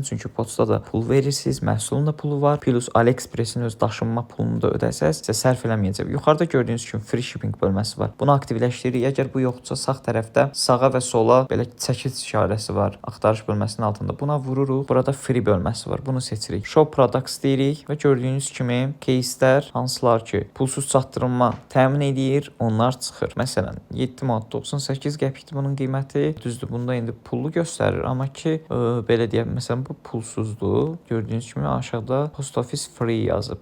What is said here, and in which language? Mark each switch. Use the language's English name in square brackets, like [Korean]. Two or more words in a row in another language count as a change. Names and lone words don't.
[Azerbaijani] Çünki poçta da pul verirsiniz, məhsulun da pulu var. Plus AliExpress-in öz daşınma pulunu da ödəsəz, sizə sərf eləməyəcək. Yuxarıda gördüyünüz kimi free shipping bölməsi var. Bunu aktivləşdiririk. Əgər bu yoxdursa, sağ tərəfdə sağa və sola belə çəkic işarəsi var. Axtarış bölməsinin altında. Buna vururuq. Burada free bölməsi var. Bunu seçirik. Show products deyirik və gördüyünüz kimi case'lər hansılar ki pulsuz çatdırılma təmin edir, onlar çıxır. Məsələn, 7 manat 98 qəpikdir bunun qiyməti. Düzdür, bunda indi pullu göstərir, amma ki belə deyək, məsələn bu pulsuzdur. Gördüyünüz kimi aşağıda Post Office free yazıb.